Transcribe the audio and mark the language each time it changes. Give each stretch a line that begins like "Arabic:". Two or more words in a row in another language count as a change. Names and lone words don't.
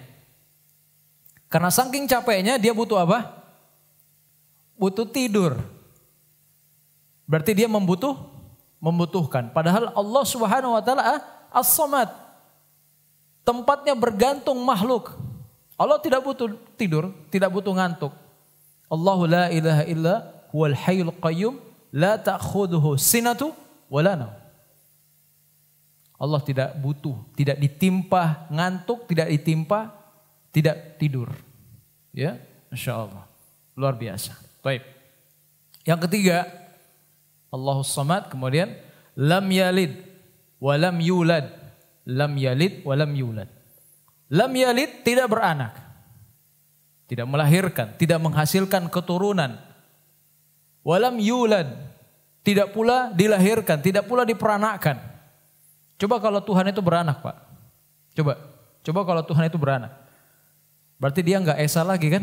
Indonesian: Karena saking capeknya dia butuh apa? Butuh tidur. Berarti dia membutuhkan. Padahal Allah
Arabic: سبحانه وتعالى
Indonesian: As-Samad. Tempatnya bergantung makhluk. Allah tidak butuh tidur, tidak butuh ngantuk.
Arabic: الله لا إله إلا هو الحي القيوم لا تأخذه سنة ولا نوم.
Indonesian: Allah tidak butuh, tidak ditimpa ngantuk, tidak tidur. Ya,
Arabic: ما شاء الله.
Indonesian: Luar biasa. Baik. Yang ketiga,
Arabic: الله الصمد, kemudian لم يلد ولم يولد. لم يلد ولم يولد لم يلد
Indonesian: tidak beranak. Tidak melahirkan, tidak menghasilkan keturunan.
Arabic: ولم يولد,
Indonesian: tidak pula dilahirkan, tidak pula diperanakkan. Coba kalau Tuhan itu beranak, Pak. Coba kalau Tuhan itu beranak. Berarti dia enggak esa lagi kan?